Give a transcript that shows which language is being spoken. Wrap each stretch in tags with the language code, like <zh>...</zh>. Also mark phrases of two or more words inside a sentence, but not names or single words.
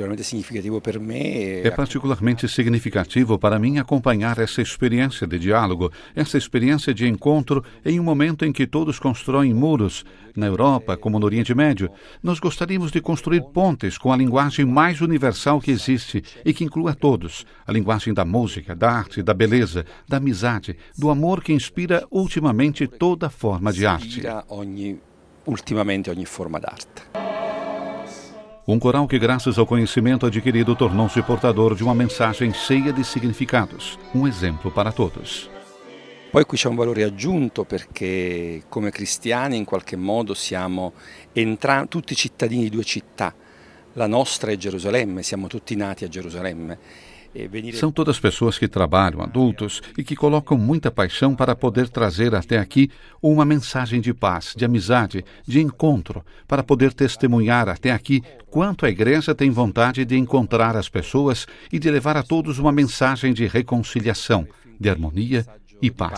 <pt>É particularmente significativo para mim acompanhar essa experiência de diálogo, essa experiência de encontro em um momento em que todos constroem muros, na Europa como no Oriente Médio. Nós gostaríamos de construir pontes com a linguagem mais universal que existe e que inclua todos. A linguagem da música, da arte, da beleza, da amizade, do amor que inspira ultimamente toda forma de arte.</pt> <it>Ogni forma d'arte.</it> <pt>Um coral que, graças ao conhecimento adquirido, tornou-se portador de uma mensagem cheia de significados, um exemplo para todos.</pt> <it>Poi qui c'è un valore aggiunto perché come cristiani in qualche modo siamo tutti cittadini di due città. La nostra è Gerusalemme, siamo tutti nati a Gerusalemme.</it> <pt>São todas pessoas que trabalham, adultos, e que colocam muita paixão para poder trazer até aqui uma mensagem de paz, de amizade, de encontro, para poder testemunhar até aqui quanto a igreja tem vontade de encontrar as pessoas e de levar a todos uma mensagem de reconciliação, de harmonia e paz.</pt>